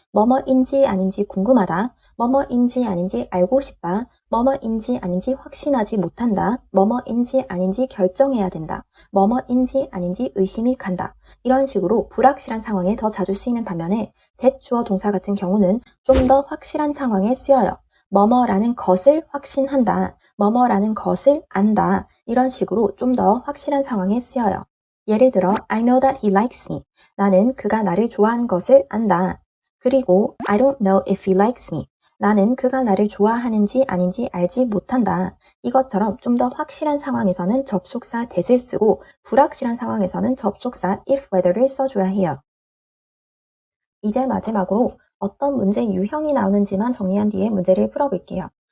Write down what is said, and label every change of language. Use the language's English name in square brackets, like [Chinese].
[Korean] 뭐뭐인지 아닌지 궁금하다, 뭐뭐인지 아닌지 알고 싶다, 뭐뭐인지 아닌지 확신하지 못한다, 뭐뭐인지 아닌지 결정해야 된다, 뭐뭐인지 아닌지 의심이 간다. 이런 식으로 불확실한 상황에 더 자주 쓰이는 반면에 that 주어 동사 같은 경우는 좀 더 확실한 상황에 쓰여요. 뭐뭐라는 것을 확신한다, 뭐뭐라는 것을 안다 이런 식으로 좀 더 확실한 상황에 쓰여요. 예를 들어 [English] I know that he likes me. [Korean] 나는 그가 나를 좋아하는 것을 안다. 그리고 [English] I don't know if he likes me. [Korean] 나는 그가 나를 좋아하는지 아닌지 알지 못한다. 이것처럼 좀 더 확실한 상황에서는 접속사 that을 쓰고 불확실한 상황에서는 접속사 if, whether를 써줘야 해요. 이제 마지막으로 어떤 문제 유형이 나오는지만 정리한 뒤에 문제를 풀어볼게요.